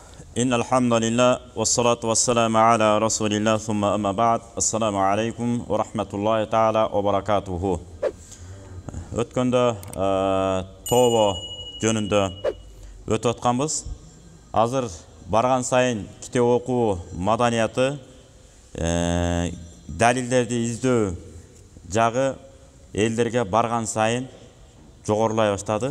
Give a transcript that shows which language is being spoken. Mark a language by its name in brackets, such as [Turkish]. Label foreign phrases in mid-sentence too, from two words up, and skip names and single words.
[Arabic] إن الحمد لله والصلاة والسلام على رسول الله ثم أما بعد السلام عليكم ورحمة الله تعالى وبركاته. [Kyrgyz] Өткөндө тобо жөнүндө өтүп атканбыз. Азыр барган сайын китеп окуу маданияты, далилдерди издөө жагы элдерге барган сайын жогорулай баштады.